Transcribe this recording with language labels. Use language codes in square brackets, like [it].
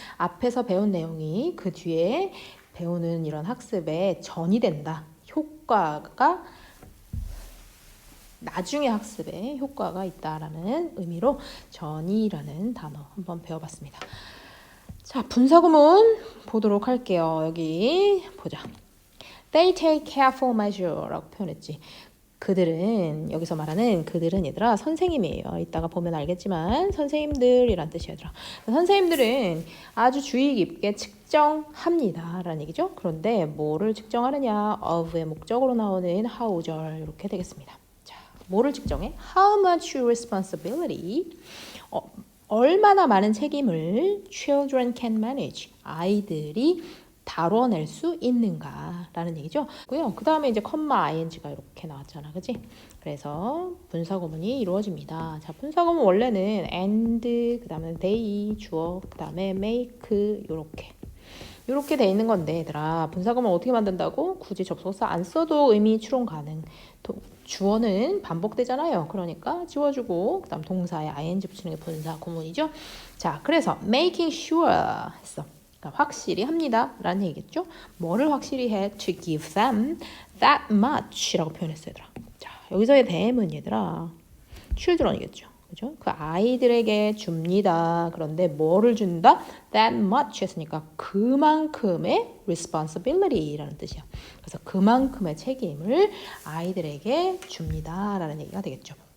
[ko] 앞에서 배운 내용이 그 뒤에 배우는 이런 학습에 전이 된다. 효과가 나중에 학습에 효과가 있다라는 의미로 전이라는 단어 한번 배워봤습니다. 자, 분사구문 보도록 할게요. 여기 보자. [en] They take careful measure라고 [ko] 표현했지. 그들은 여기서 말하는 그들은 얘들아 선생님이에요. 이따가 보면 알겠지만 선생님들이란 뜻이야 얘들아. 선생님들은 아주 주의 깊게 측정합니다 라는 얘기죠. 그런데 뭐를 측정하느냐 of의 목적으로 나오는 how절 이렇게 되겠습니다. 자, 뭐를 측정해? [en] How much responsibility [ko] 얼마나 많은 책임을 [en] children can manage [ko] 아이들이 다뤄낼 수 있는가라는 얘기죠. 그 다음에 이제 컴마 ing가 이렇게 나왔잖아, 그치? 그래서 분사구문이 이루어집니다. 자, 분사구문 원래는 and, 그 다음에 they, 주어, 그 다음에 make 이렇게 돼 있는 건데 얘들아 분사구문 어떻게 만든다고? 굳이 접속사 안 써도 의미 추론 가능. 주어는 반복되잖아요. 그러니까 지워주고 그다음 동사에 ing 붙이는 게 분사구문이죠. 자, 그래서 making sure 했어. 그러니까 확실히 합니다 라는 얘기겠죠. 뭐를 확실히 해? [en] To give them that much [ko] 라고 표현했어요 얘들아. 자, 여기서의 them은 얘들아 children이겠죠. 그죠? 그 아이들에게 줍니다. 그런데 뭐를 준다? [en] That much [ko] 했으니까 그만큼의 responsibility라는 뜻이야. 그래서 그만큼의 책임을 아이들에게 줍니다라는 얘기가 되겠죠.